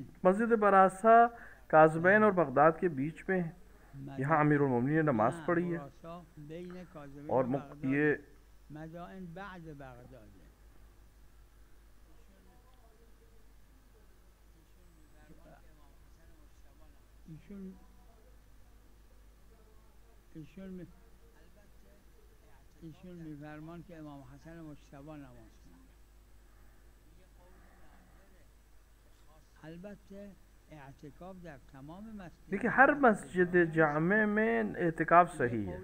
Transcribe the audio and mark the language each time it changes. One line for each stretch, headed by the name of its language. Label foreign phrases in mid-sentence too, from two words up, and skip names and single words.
Hindi: मस्जिद बरासा काज़बैन और बगदाद के बीच में है। यहाँ अमीरुल मोमिनीन ने नमाज पढ़ी है और ये
Persian: مدائن بعد بغداد. ایشون میفرمان که امام حسن مجتبی نماز خوند. البته اعتکاف در تمام مسجد،
Hindi: देखिए हर मस्जिद जामे में एतिकाफ सही है।